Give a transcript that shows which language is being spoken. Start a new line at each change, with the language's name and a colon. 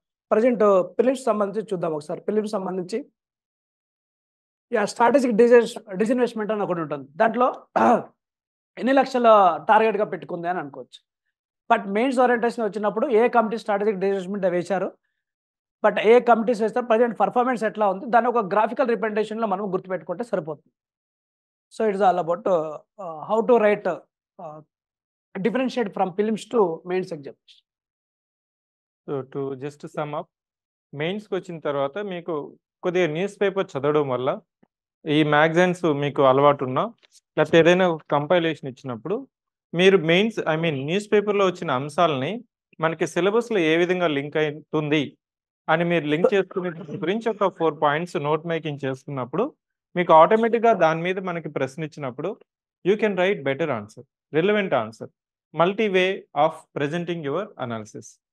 Telugu: Present films సంబంధించి చూద్దాం ఒకసారి. ఫిలిమ్స్ సంబంధించి స్ట్రాటజిక్ డిస్ఇన్వెస్ట్మెంట్ అని ఒకటి ఉంటుంది. దాంట్లో ఎన్ని లక్షల టార్గెట్గా పెట్టుకుంది అని అనుకోవచ్చు. బట్ మెయిన్స్ ఓరియంటేషన్ వచ్చినప్పుడు ఏ కమిటీ స్ట్రాటజిక్ డిస్ఇన్వెస్ట్మెంట్ వేశారు, బట్ ఏ కమిటీస్ వేస్తారు, ప్రజెంట్ పర్ఫార్మెన్స్ ఎట్లా ఉంది, దాన్ని ఒక గ్రాఫికల్ రిప్రజెంటేషన్లో మనం గుర్తుపెట్టుకుంటే సరిపోతుంది.
English: So it is all about how to write differentiate from prelims to mains examination. So to just sum up,
Telugu: మెయిన్స్కి వచ్చిన తర్వాత మీకు కొద్దిగా న్యూస్ పేపర్ చదవడం వల్ల ఈ మ్యాగజైన్స్ మీకు అలవాటు ఉన్నా లేకపోతే ఏదైనా కంపైలేషన్ ఇచ్చినప్పుడు మీరు మెయిన్స్ న్యూస్ పేపర్లో వచ్చిన అంశాలని మనకి సిలబస్లో ఏ విధంగా లింక్ అవుతుంది అని మీరు లింక్ చేసుకునే గురించి ఒక 4 పాయింట్స్ నోట్ మేకింగ్ చేసుకున్నప్పుడు మీకు ఆటోమేటిక్గా దాని మీద మనకి ప్రశ్న ఇచ్చినప్పుడు
English: You can write better answer, relevant answer, multi way of presenting your analysis.